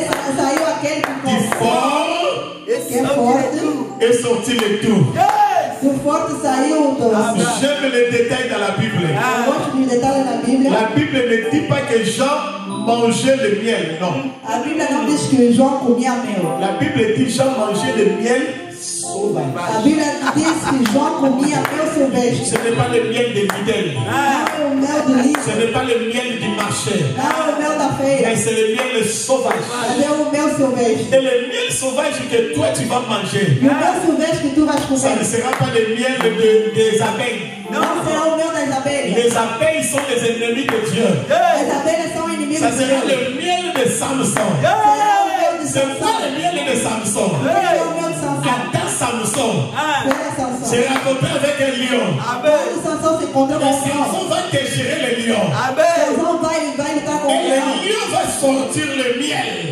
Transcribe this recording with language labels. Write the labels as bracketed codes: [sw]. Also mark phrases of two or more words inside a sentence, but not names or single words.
[fr] Qui fort et sortir le tout. J'aime les détails dans la Bible. La Bible ne dit pas que Jean mangeait le miel, non. La Bible [pt] não diz que João comia mel. [fr] La Bible dit Jean mangeait le miel sauvage. [pt] A Bíblia diz que João comia mel silvestre. [fr] Ce n'est pas le miel de Lidl. [pt] Não é o mel do Lidl. [fr] Ce n'est pas le miel du marché. [pt] Não é o mel da feira. [fr] Mais c'est le miel sauvage. [pt] Mas é o mel silvestre. [fr] Et le miel sauvage que toi tu vas manger. [pt] E o mel silvestre que tu vas comer. [fr] Ça ne sera pas le miel des abeilles. [pt] Não será o mel das abelhas. [fr] Les abeilles sont les ennemis de Dieu. [pt] As abelhas são inimigos de Deus. [fr] Ça sera le miel de Samson. C'est pas le miel de Samson. Attends Samson. C'est raconté avec un lion. Samson va déchirer le lion. Et le lion va sortir le miel.